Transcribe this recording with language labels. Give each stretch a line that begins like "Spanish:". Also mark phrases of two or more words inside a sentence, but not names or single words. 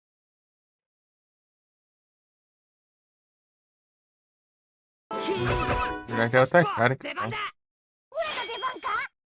Portuguese: Já que ela tá cara que
Japanese: 出番だ。俺の出番か。